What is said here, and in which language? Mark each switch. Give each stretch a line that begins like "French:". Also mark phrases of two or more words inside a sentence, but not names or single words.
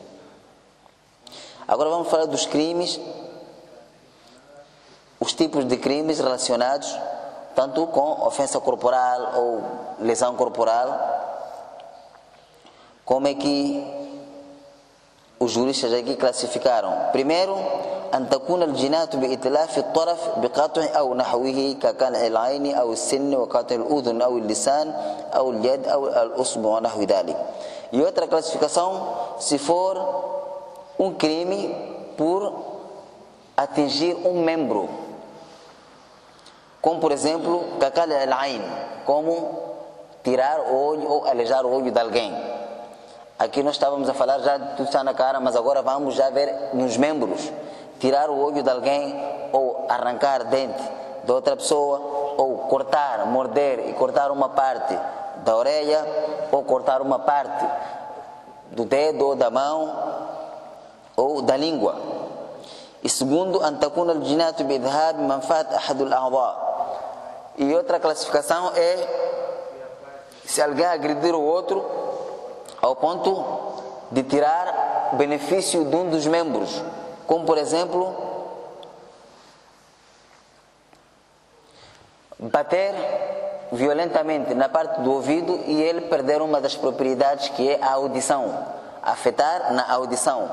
Portuguese: Agora vamos falar dos crimes, os tipos de crimes relacionados tanto com ofensa corporal ou lesão corporal. Como é que os juristas aqui classificaram? Primeiro,
Arabic: أن تكون الجناية بإتلاف الطرف بقطع أو نحوه كقطع العين أو السن وقطع الأذن أو اللسان أو اليد أو الأصبع ونحو ذلك.
Portuguese: E outra classificação, se for um crime por atingir um membro, como por exemplo,
Arabic: قطع العين,
Portuguese: como tirar o olho ou alejar o olho de alguém. Aqui nós estávamos a falar já de tudo está na cara, mas agora vamos já ver nos membros. Tirar o olho de alguém, ou arrancar dente de outra pessoa, ou cortar, morder e cortar uma parte da orelha, ou cortar uma parte do dedo ou da mão, ou da língua. E segundo,
Arabic: أن تكون الجناية بإذهاب منفعة أحد الأعضاء.
Portuguese: E outra classificação é se alguém agredir o outro ao ponto de tirar benefício de um dos membros, como por exemplo bater violentamente na parte do ouvido e ele perder uma das propriedades que é a audição, afetar na audição.